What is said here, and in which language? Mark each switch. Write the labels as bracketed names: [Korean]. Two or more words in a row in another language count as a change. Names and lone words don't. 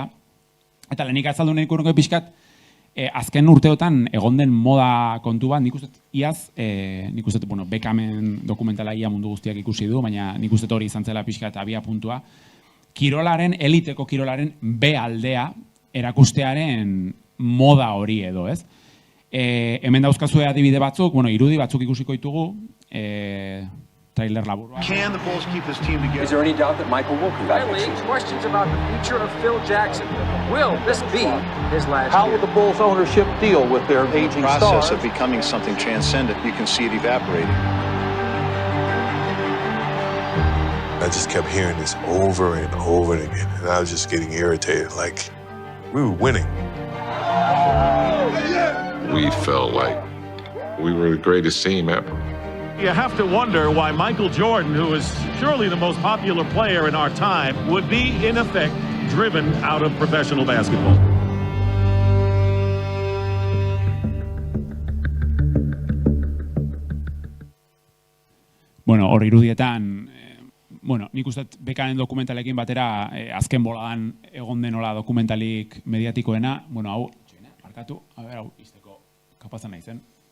[Basque] Eta lehenik azaldu nahiko nuke pixkat, azken urteotan egon den moda kontu bat, nik uste iaz, nik uste, bueno, Beckhamen dokumentala ia mundu guztiak ikusi du, baina nik uste hori izan zela pixkat abia puntua, kirolaren, eliteko kirolaren B aldea erakustearen moda hori edo, ez? Hemen dauzkazue adibide batzuk, bueno, irudi batzuk ikusiko ditugu, trailer labur. [English] Can the Bulls keep this team together? Is there any doubt that Michael will come back? Finally, questions about the future of Phil Jackson. Will this be his last How year? will the Bulls ownership deal with their aging The process stars? of becoming something transcendent, you can see it evaporating. I just kept hearing this over and over again, and I was just getting irritated, like we were winning. We felt like we were the greatest team ever. You have to wonder why Michael Jordan, who is surely the most popular player in our time, would be, in effect, driven out of professional basketball. [Basque] Bueno, hor irudietan, bueno, nik uste Beckhamen dokumentalekin batera azken boladan egon denola dokumentalik mediatikoena, bueno, hau, markatu, hau, izteko kapazan nahi zen.